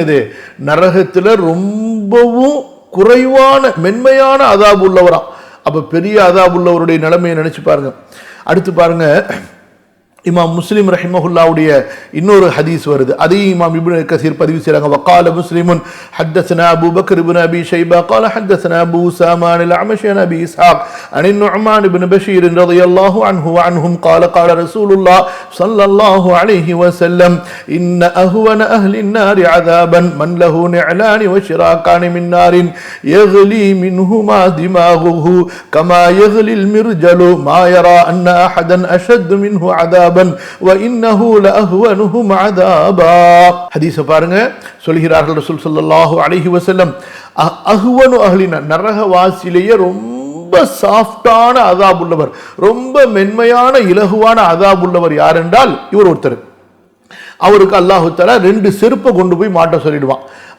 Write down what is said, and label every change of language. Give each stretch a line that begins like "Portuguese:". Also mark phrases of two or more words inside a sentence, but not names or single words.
Tamil: இது நரகத்துல ரொம்பவும் குறைவான மென்மையான அதாபு உள்ளவரா. அப்ப பெரிய அதாபு உள்ளவருடைய நிலைமையை நினைச்சு பாருங்க. அடுத்து பாருங்க, இமாம் முஸ்லிம் ரஹிமஹுல்லாவுடைய இன்னொரு ஹதீஸ் வருது, அதையும் இமாம் இப்னு கஸீர் பதிவு செய்றாங்க.
Arabic: وقال مسلم حدثنا أبو بكر ابن أبي شيبة قال حدثنا ابو اسامه عن الاعمش عن ابي اسحاق عن النعمان بن بشير رضي الله عنه وعنهم قال قال رسول الله صلى الله عليه وسلم ان اهون اهل النار عذابا من له نعلان وشراكان من نار يغلي منهما دماغه كما يغلي المرجل ما يرى ان احدا اشد منه عذابا وانه لاهونهم عذابا.
Tamil: ஹதீஸ பாருங்க, சொல்கிறார்கள் ரசூல்
Arabic: صلى الله عليه وسلم, أهون أهلنا,
Tamil: நரகவாசிலேயே ரொம்ப சாஃப்டான அதாப் உள்ளவர், ரொம்ப மென்மையான இலகுவான அதாப் உள்ளவர் யார் என்றால் இவர் ஒருத்தர். அவருக்கு அல்லாஹு தஆலா 2 செருப்பை கொண்டு போய் மாட்ட சொல்லிடுவான்.